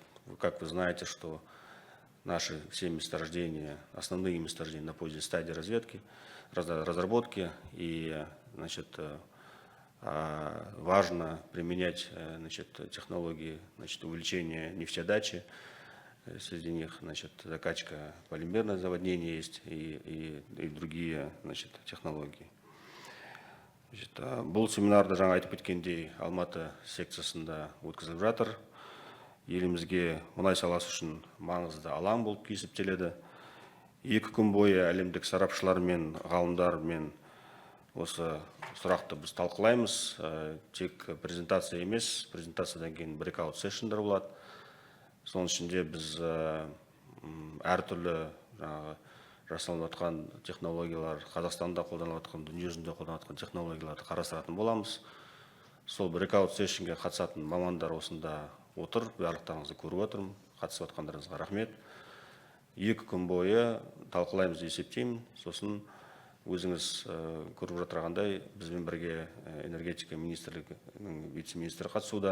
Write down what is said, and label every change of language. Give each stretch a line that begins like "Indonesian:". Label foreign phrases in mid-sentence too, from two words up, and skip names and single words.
Russian: Как вы знаете, что наши все месторождения, основные месторождения находятся в стадии разведки, разработки, и важно применять технологии увеличения нефтедачи. Среди них закачка полимерное заводнение есть и другие технологии.
Kazakh: Бұл семинарды жаңа айтып кеткендей Алматы секциясында өткізіліп жатыр. Елімізге мұнай саласы үшін маңызды алаң болып есептеледі. 2 күн бойы әлемдік сарапшылар мен ғалымдар мен осы сұрақты біз талқылаймыз. Тек презентация емес, презентациядан кейін
English: breakout sessionдар
Kazakh: болады. Соның ішінде біз әртүрлі жасалынып жатқан технологиялар, Қазақстанда қолданылып жатқан, дүниежүзінде қолданылып жатқан технологияларды қарастыратын боламыз. Сол
English: breakout sessionге
Kazakh: қатысатын мамандар осында отыр, барлықтарыңызды көріп отырмын. Қатысып жатқандарыңызға рахмет. 2 күн бойы талқылаймыз деп есептеймін. Сосын өзіңіз көріп жатырғандай, бізбен бірге энергетика министрлігінің вице-министрі қатысуда.